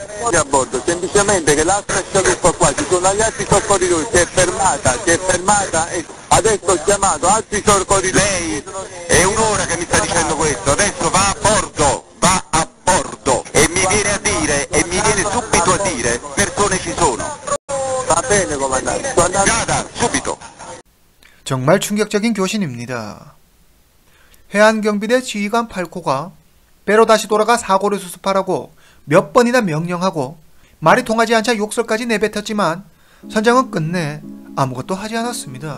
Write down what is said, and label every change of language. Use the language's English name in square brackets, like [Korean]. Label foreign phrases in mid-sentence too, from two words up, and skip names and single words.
[Italian] A bordo, semplicemente che l'altra scialuppa qua, ci sono gli altri soccorritori, si è fermata e adesso ho chiamato altri soccorritori. Lei è un'ora che mi sta dicendo questo, adesso va a bordo e mi viene subito a dire persone ci sono. Va bene comandante, sto andando. Vada, subito. [Korean] 정말 충격적인 교신입니다. 해안경비대 지휘관 팔코가 배로 다시 돌아가 사고를 수습하라고 몇 번이나 명령하고 말이 통하지 않자 욕설까지 내뱉었지만 선장은 끝내 아무것도 하지 않았습니다.